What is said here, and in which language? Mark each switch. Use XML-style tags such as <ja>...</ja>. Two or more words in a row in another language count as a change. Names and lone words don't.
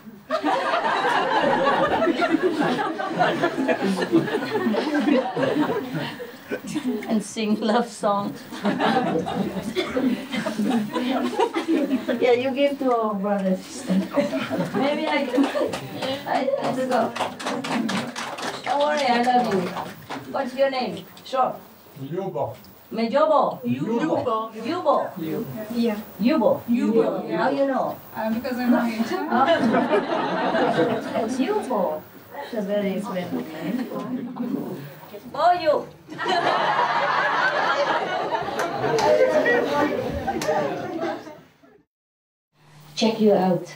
<en>And sing love songs. Yeah, you give to our brothers. Maybe I have to go. Don't worry, I love you. What's your name? Sure. Yubo. Mejobo. Yubo. Yubo. Yeah. Yubo. Yubo. How you know? Because I'm not in China. It's Yubo. That's a very friendly name. Oh, you. Check you out.</en>